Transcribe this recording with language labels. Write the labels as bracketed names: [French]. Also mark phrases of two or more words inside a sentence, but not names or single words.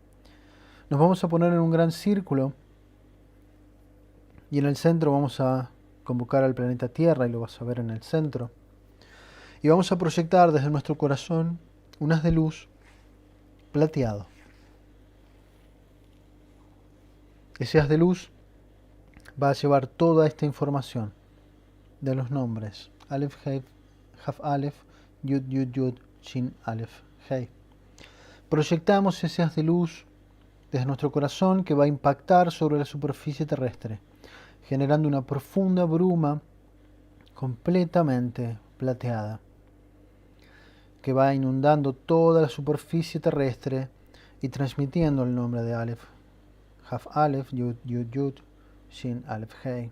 [Spanish] Nos vamos a poner en un gran círculo y en el centro vamos a convocar al planeta Tierra, y lo vas a ver en el centro, y vamos a proyectar desde nuestro corazón un haz de luz plateado. Ese haz de luz va a llevar toda esta información de los nombres Aleph, Hei, Haf Aleph, Yud, Yud, Yud, Shin, Aleph, Hei. Proyectamos ese haz de luz desde nuestro corazón, que va a impactar sobre la superficie terrestre, generando una profunda bruma completamente plateada, que va inundando toda la superficie terrestre y transmitiendo el nombre de Aleph, Haf Aleph, Yud, Yud, Yud, Shin, Aleph, Hei.